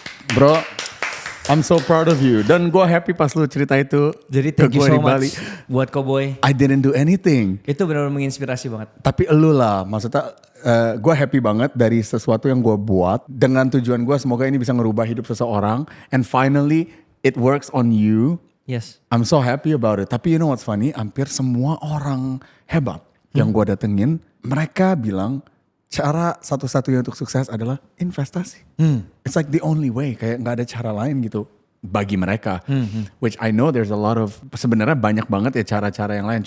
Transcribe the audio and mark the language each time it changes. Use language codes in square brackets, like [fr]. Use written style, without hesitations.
[en] Bro, I'm so proud of you. [id] Dan gue happy pas lu cerita itu. Jadi [en] thank you so much [id] buat Koboi. [en] I didn't do anything. [id] Itu benar-benar menginspirasi banget. Tapi elu lah, maksudnya gue happy banget dari sesuatu yang gue buat. Dengan tujuan gue semoga ini bisa ngerubah hidup seseorang. [en] And finally it works on you. Yes. I'm so happy about it. [id] Tapi [en] you know what's funny? [id] Hampir semua orang hebat yang gue datengin, mereka bilang cara satu-satunya untuk sukses adalah investasi. [en] It's like the only way. [id] Kayak gak ada cara lain gitu bagi mereka. [en] Which I know there's a lot of, [id] sebenarnya banyak banget ya cara-cara yang lain.